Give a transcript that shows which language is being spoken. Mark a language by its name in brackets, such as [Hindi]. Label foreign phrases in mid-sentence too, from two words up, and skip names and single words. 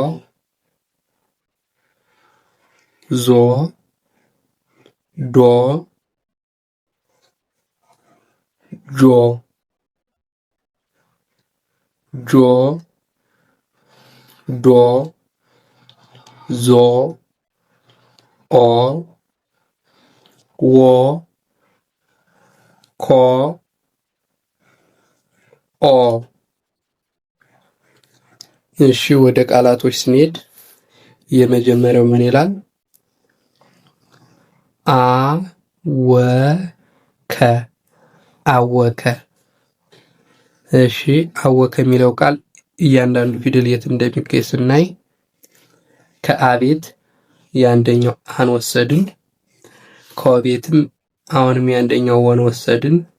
[Amharic] ዞ ዶ ጆ ጆ ዶ ዞ ኦ ዎ ኮ ኦ። እሺ ወደ ቃላቶች ስንሄድ የመጀመሪያው ምን ይላል? አወከ አወከ። እሺ አወከ የሚለው ቃል እያንዳንዱ ፊደል የት እንደሚገኝ ስናይ ከአ ቤት የአንደኛው አን ወሰድን፣ ከወ ቤትም አሁንም የአንደኛው ወን ወሰድን፣